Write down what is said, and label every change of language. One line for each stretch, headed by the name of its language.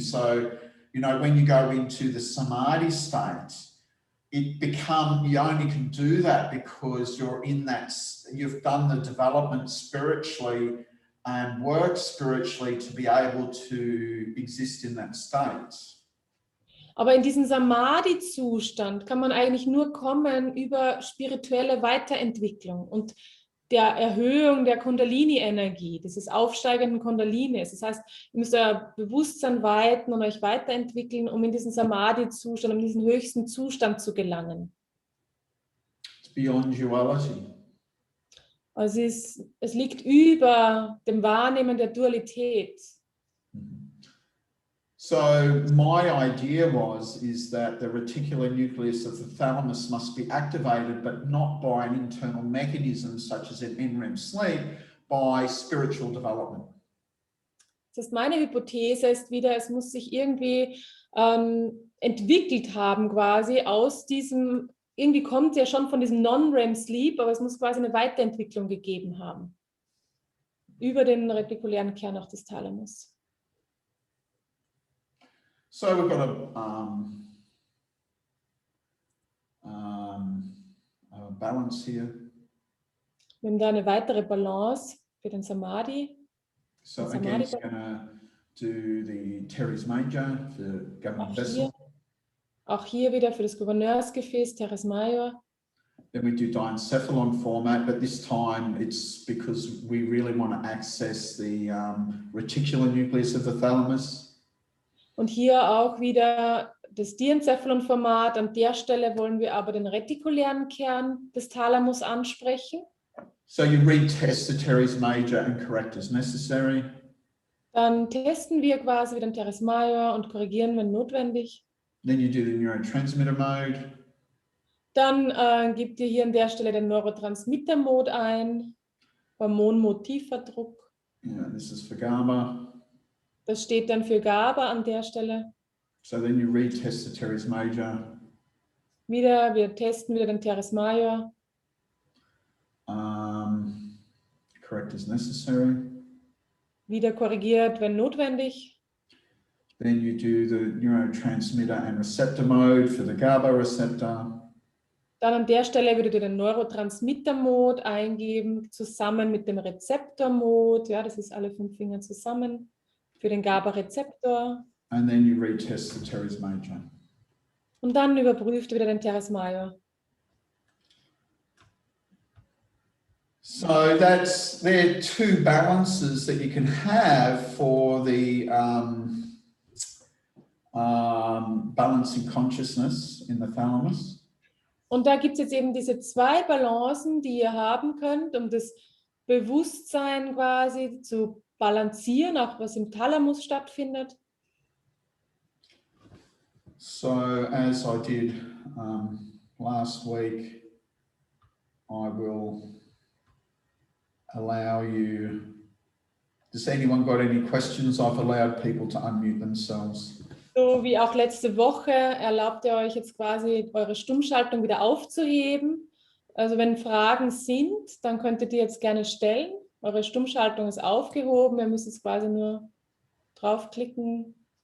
English: So, you know, when you go into the Samadhi state, you only can do that because you're in that, you've done the development spiritually and work spiritually to be able to exist in that state.
German: Aber in diesen Samadhi-Zustand kann man eigentlich nur kommen über spirituelle Weiterentwicklung und der Erhöhung der Kundalini-Energie, dieses aufsteigenden Kundalinis. Das heißt, ihr müsst euer Bewusstsein weiten und euch weiterentwickeln, um in diesen Samadhi-Zustand, um in diesen höchsten Zustand zu gelangen.
English: It's beyond duality.
German: Also es liegt über dem Wahrnehmen der Dualität.
English: So my idea is that the reticular nucleus of the thalamus must be activated, but not by an internal mechanism such as an NREM sleep, by spiritual development.
German: Das heißt, meine Hypothese ist wieder, es muss sich irgendwie entwickelt haben quasi aus diesem, irgendwie kommt ja schon von diesem Non-REM-Sleep, aber es muss quasi eine Weiterentwicklung gegeben haben. Über den retikulären Kern auch des Thalamus.
English: So we've got a balance here.
German: Wir haben da eine weitere Balance für den Samadhi.
English: So again, it's going to do the teres major, the government vessel.
German: Auch hier wieder für das Gouverneursgefäß, teres major.
English: Then we do diencephalon format, but this time it's because we really want to access the reticular nucleus of the thalamus.
German: Und hier auch wieder das Diencephalon-Format. An der Stelle wollen wir aber den retikulären Kern des Thalamus ansprechen.
English: So you retest the teres major and correct as necessary.
German: Dann testen wir quasi wieder den teres major und korrigieren, wenn notwendig.
English: Then you do the neurotransmitter mode.
German: Dann gibt ihr hier an der Stelle den Neurotransmitter-Mode ein. Hormonmod tiefer Druck.
English: Yeah, this is for GABA.
German: Das steht dann für GABA an der Stelle.
English: So then you retest the teres major.
German: Wir testen wieder den teres major.
English: Correct as necessary.
German: Wieder korrigiert, wenn notwendig.
English: Then you do the neurotransmitter and receptor mode for the GABA receptor.
German: Dann an der Stelle würdet ihr den Neurotransmitter-Mode eingeben, zusammen mit dem Rezeptor-Mode. Ja, das ist alle 5 Finger zusammen für den GABA-Rezeptor.
English: And then you retest the teres major.
German: Und dann überprüft ihr wieder den teres major.
English: So there are 2 balances that you can have for the balancing consciousness in the thalamus.
German: Und da gibt es jetzt eben diese 2 Balancen, die ihr haben könnt, um das Bewusstsein quasi zu balancieren, auch was im Thalamus stattfindet.
English: So as I did last week, I will allow you. Does anyone got any questions? I've allowed people to unmute themselves.
German: So wie auch letzte Woche erlaubt ihr euch jetzt quasi eure Stummschaltung wieder aufzuheben. Also wenn Fragen sind, dann könntet ihr jetzt gerne stellen. Eure Stummschaltung ist aufgehoben. Ihr müsst jetzt quasi nur draufklicken.